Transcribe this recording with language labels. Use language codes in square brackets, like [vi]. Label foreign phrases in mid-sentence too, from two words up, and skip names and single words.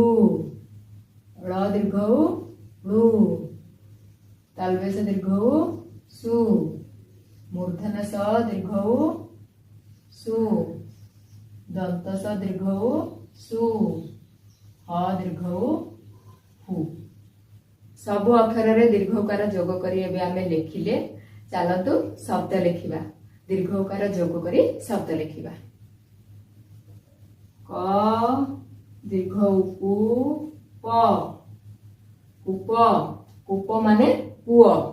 [or] ଳ ଦୀର୍ଘ ଳୁ। ତାଳବ୍ୟ ସ ଦୀର୍ଘ ସୁ। ମୂର୍ଦ୍ଧନ୍ୟ ସ ଦୀର୍ଘ ସୁ। ଦନ୍ତ ସ ଦୀର୍ଘ ସୁ। ହ ଦୀର୍ଘ ହୁ। ସବ ଅକ୍ଷର ରେ ଦୀର୍ଘକାର ଯୋଗ କରି ଏବେ ଆମେ ଲେଖିଲେ। ଚଲତୁ ଶବ୍ଦ ଲିଖିବା। ଦୀର୍ଘକାର ଯୋଗ କରି ଶବ୍ଦ ଲିଖିବା। କ ଦୀର୍ଘ ଉପୁ ପ। ଉପ। ଉପ ମାନେ ପୁଓ।